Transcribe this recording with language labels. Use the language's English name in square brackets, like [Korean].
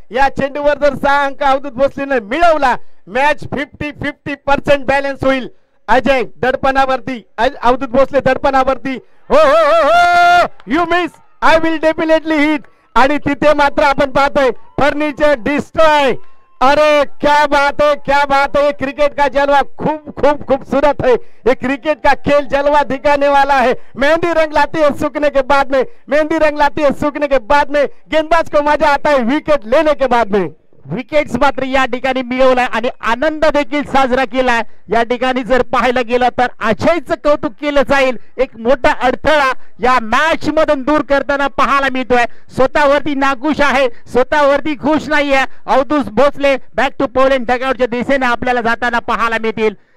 [Marathi] या चेंडूवर जर 6 अंक अवधूत भोसलेने मिळवला मॅच 50-50% बॅलन्स होईल. अजय दडपणावरती, अवधूत भोसले दडपणावरती. [English] हो हो हो हो, you miss, I will definitely hit. [Marathi] आणि तिथे मात्र आपण पाहतोय फर्निचर डिस्ट्रॉय. [Hindi] अरे क्या बात है, क्या बात है. क्रिकेट का जलवा खूब खूब खूबसूरत है. ये क्रिकेट का खेल जलवा दिखाने वाला है. मेहंदी रंग लाती है सूखने के बाद में, मेहंदी रंग लाती है सूखने के बाद में. गेंदबाज को मजा आता है विकेट लेने के बाद में. [Marathi] विकेट्स मात्र या ठिकाणी मिळवलाय आणि आनंद देखील साजरा केलाय. या ठिकाणी जर पाहायला गेलं तर अजयचं कौतुक केलं जाईल. एक मोठा अडथळा या मॅच मधून दूर करताना पाहायला मिळतोय. स्वतःवरती नाखुश आहे, स्वतःवरती खुश नाहीये. Avadhoot Bhosale back to Poland डगआउटच्या दिशेने आपल्याला जाताना पाहायला मिळतील.